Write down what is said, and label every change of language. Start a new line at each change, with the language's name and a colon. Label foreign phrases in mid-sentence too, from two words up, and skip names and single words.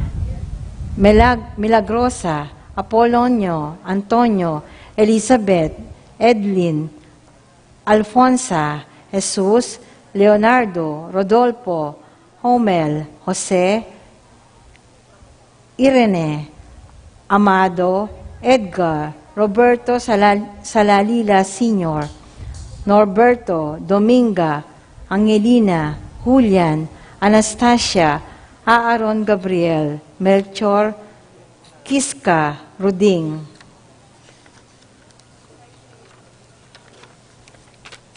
English: Milagrosa, Apolonio, Antonio, Elizabeth, Edlin, Alfonsa, Jesus, Leonardo, Rodolfo, Homel, Jose, Irene, Amado, Edgar, Roberto Salalila Sr., Norberto, Dominga, Angelina, Julian, Anastasia, Aaron Gabriel, Melchor, Kiska, Ruding.